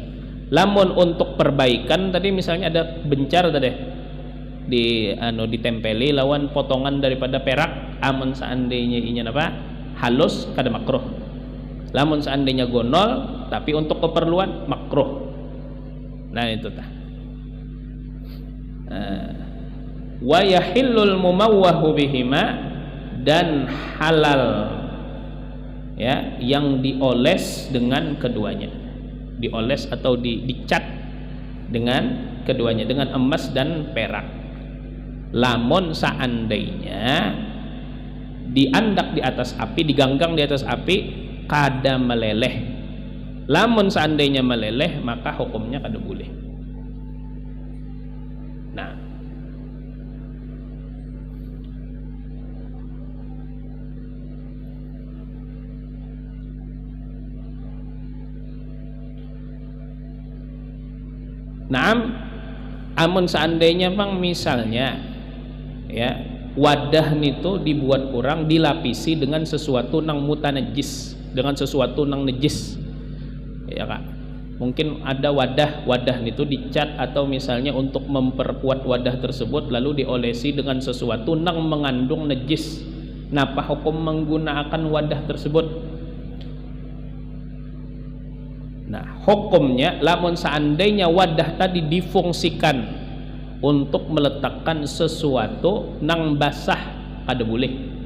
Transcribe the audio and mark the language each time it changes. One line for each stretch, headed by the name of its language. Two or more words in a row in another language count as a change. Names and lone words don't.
Banjar: Lamun untuk perbaikan tadi misalnya ada bencar tadi ditempeli lawan potongan daripada perak, amun seandainya inya halus kada makruh. Lamun seandainya gonol tapi untuk keperluan makruh. Nah itu tah.
Arabic: ويحل المموه بهما,
Indonesian: dan halal ya yang dioles dengan keduanya, dioles atau dicat dengan keduanya, dengan emas dan perak.
Banjar: Lamun seandainya diandak di atas api, diganggang di atas api, kada meleleh. Lamun seandainya meleleh maka hukumnya kada boleh. Nah, amun seandainya misalnya ya wadah itu dibuat orang dilapisi dengan sesuatu nang mutanajis, dengan sesuatu nang najis ya Kak.
Indonesian: Mungkin ada wadah itu dicat, atau misalnya untuk memperkuat wadah tersebut lalu diolesi dengan sesuatu nang mengandung najis.
Banjar: Napa hukum menggunakan wadah tersebut? Nah, hukumnya lamun seandainya wadah tadi difungsikan untuk meletakkan sesuatu nang basah, kada boleh.